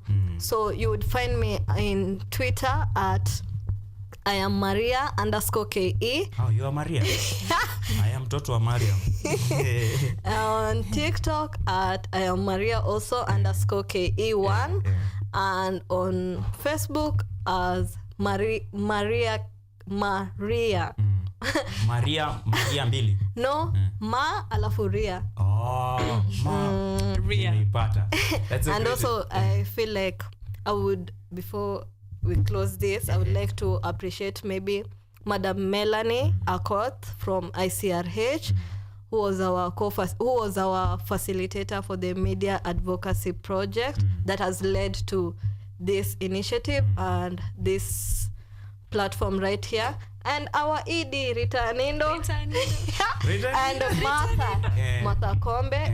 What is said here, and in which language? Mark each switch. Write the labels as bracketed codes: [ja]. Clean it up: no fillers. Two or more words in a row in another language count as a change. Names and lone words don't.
[en] So you would find me in Twitter at I am Maria_KE. Oh, you are Maria? I am Toto Miriam. On TikTok at I am Maria also _KE1 and on Facebook as Maria Maria [sw] mbili. No, Ma alafu Ria. [en] Oh, Ma Ria. That's and also I feel like I would, before we close this, I would like to appreciate maybe Madam Melanie Akoth from ICRH, who was our facilitator for the media advocacy project that has led to this initiative and this platform right here, and our ED Ritanindo and Martha Kombe.